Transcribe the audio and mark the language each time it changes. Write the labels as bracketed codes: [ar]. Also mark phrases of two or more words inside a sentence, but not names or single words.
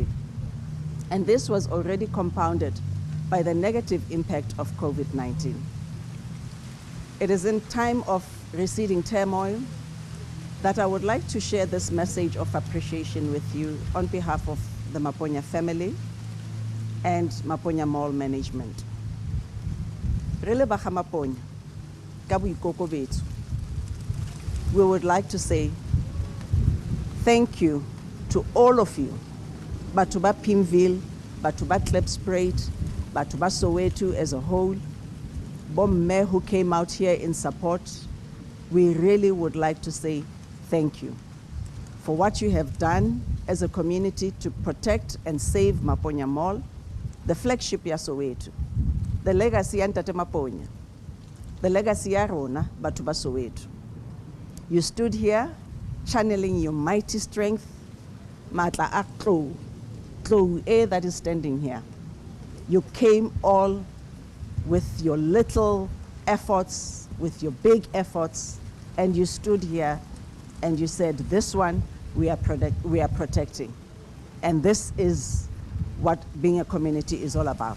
[en] And this was already compounded by the negative impact of COVID-19. It is in time of receding turmoil that I would like to share this message of appreciation with you on behalf of the Maponya family and Maponya Mall management. [tn] Re le baga Maponya, ka boikoko betso, [en] we would like to say thank you to all of you, [tn] batho ba Pimville, batho ba Klipspruit, batho ba Soweto [en] as a whole, bomme who came out here in support. We really would like to say thank you for what you have done as a community to protect and save Maponya Mall, the flagship ya Soweto, the legacy ya Ntate Maponya, the legacy [tn] ya rona batho ba Soweto. [en] You stood here channeling your mighty strength, [tn] matla a tlou [en] that is standing here. You came all with your little efforts, with your big efforts, and you stood here and you said, this one we are protecting. And this is what being a community is all about.